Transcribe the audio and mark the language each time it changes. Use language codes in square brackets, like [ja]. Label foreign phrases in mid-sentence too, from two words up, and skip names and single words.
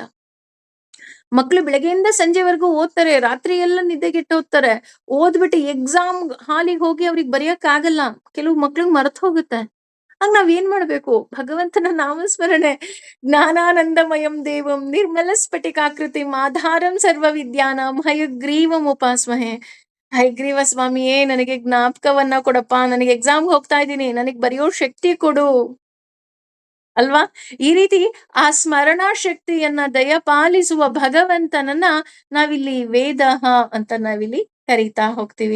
[kn] ಮಕ್ಳು ಬೆಳಗ್ಗೆಯಿಂದ ಸಂಜೆವರೆಗೂ ಓದ್ತಾರೆ, ರಾತ್ರಿ ಎಲ್ಲ ನಿದ್ದೆಗೆಟ್ಟು ಓದ್ತಾರೆ. ಓದ್ಬಿಟ್ಟು ಎಕ್ಸಾಮ್ ಹಾಲಿಗೆ ಹೋಗಿ ಅವ್ರಿಗೆ ಬರೆಯಕ್ ಆಗಲ್ಲ. ಕೆಲವು ಮಕ್ಳಿಗೆ ಮರ್ತ್ ಹೋಗುತ್ತೆ. ಆಗ ನಾವೇನ್ ಮಾಡ್ಬೇಕು? ಭಗವಂತನ ನಾಮಸ್ಮರಣೆ. [sa] ज्ञानानन्दमयं देवं निर्मल स्फटिकाकृतिं आधारं सर्व विद्यानां हयग्रीवं उपास्महे. [kn] ಹಯಗ್ರೀವ ಸ್ವಾಮಿಯೇ, ನನಗೆ ಜ್ಞಾಪಕವನ್ನ ಕೊಡಪ್ಪ, ನನಗೆ ಎಕ್ಸಾಮ್ಗೆ ಹೋಗ್ತಾ ಇದ್ದೀನಿ, ನನಗೆ ಬರೆಯೋ ಶಕ್ತಿ ಕೊಡು ಅಲ್ವಾ? ಈ ರೀತಿ ಆ ಸ್ಮರಣಾ ಶಕ್ತಿಯನ್ನ ದಯಪಾಲಿಸುವ ಭಗವಂತನನ್ನ ನಾವಿಲ್ಲಿ ವೇದಃ ಅಂತ ನಾವಿಲ್ಲಿ ಕರೀತಾ ಹೋಗ್ತೀವಿ.